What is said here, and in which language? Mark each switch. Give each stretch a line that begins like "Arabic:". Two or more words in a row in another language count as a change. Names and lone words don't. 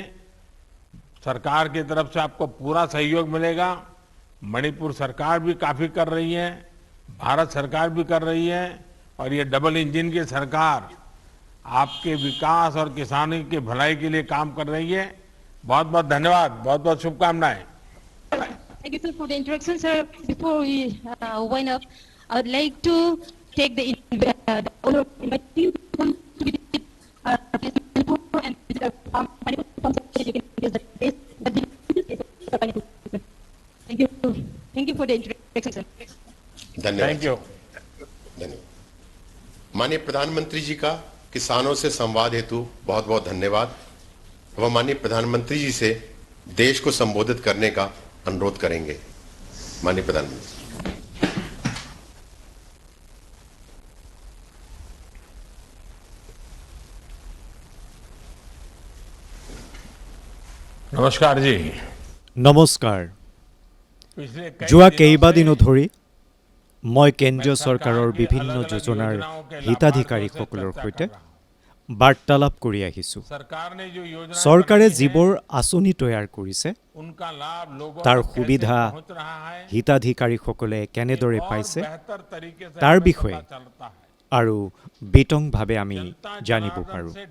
Hindi: सरकार की तरफ से आपको पूरा सहयोग मिलेगा। मणिपुर सरकार भी काफी कर रही है, भारत सरकार भी कर रही है, और ये डबल इंजन की सरकार आपके विकास और किसानी की भलाई के लिए काम कर रही है। बहुत बहुत धन्यवाद, बहुत बहुत शुभकामनाएं।
English: Thank you, sir, for the introduction, sir. Before we wind up, I would like to take the honor of inviting you to visit Manipur and visit our farm. You can visit the place. Thank you. Thank you for the introduction, sir.
Hindi: धन्यवाद।
English: Thank you.
Hindi: धन्यवाद। माननीय प्रधानमंत्री जी का किसानों से संवाद हेतु बहुत बहुत धन्यवाद। वह माननीय प्रधानमंत्री जी से देश को संबोधित करने का अनुरोध करेंगे। माननीय प्रधानमंत्री। नमस्कार जी।
Assamese: নমস্কাৰ। যোৱা কেইবাদিনো ধৰি মই কেন্দ্ৰীয় চৰকাৰৰ বিভিন্ন যোজনাৰ হিতাধিকাৰীসকলৰ সৈতে বাৰ্তালাপ কৰি আহিছোঁ। চৰকাৰে যিবোৰ আঁচনি তৈয়াৰ কৰিছে তাৰ সুবিধা হিতাধিকাৰীসকলে কেনেদৰে পাইছে তাৰ বিষয়ে আৰু বিতংভাৱে আমি জানিব পাৰোঁ।